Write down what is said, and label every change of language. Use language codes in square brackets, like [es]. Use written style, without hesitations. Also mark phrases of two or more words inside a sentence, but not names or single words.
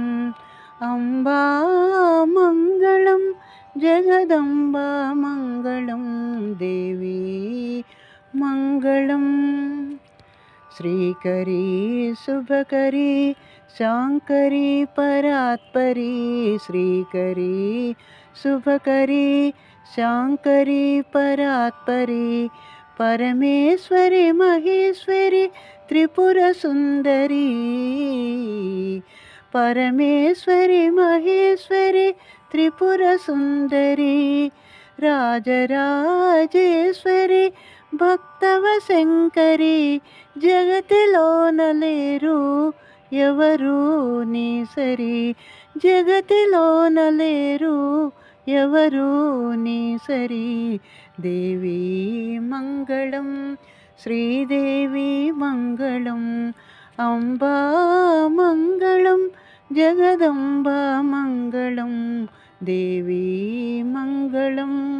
[sa] अम्बा मङ्गलं जगदम्बा मङ्गलं देवी मङ्गलम् श्रीकरी शुभकरी शाङ्करी परात्परी श्रीकरी शुभकरी शाङ्करी परात्परी परमेश्वरी महेश्वरी त्रिपुरसुन्दरी परमेश्वरी महेश्वरी त्रिपुरसुन्दरी राजराजेश्वरी भक्तवशङ्करी [te] जगतिलोनलेरु ఎవరు నీ సరి జగతిలోనలేరు ఎవరు నీ సరి [sa] దేవి మంగళం శ్రీదేవి మంగళం అంబా మంగళం జగదంబ మంగళం దేవి మంగళం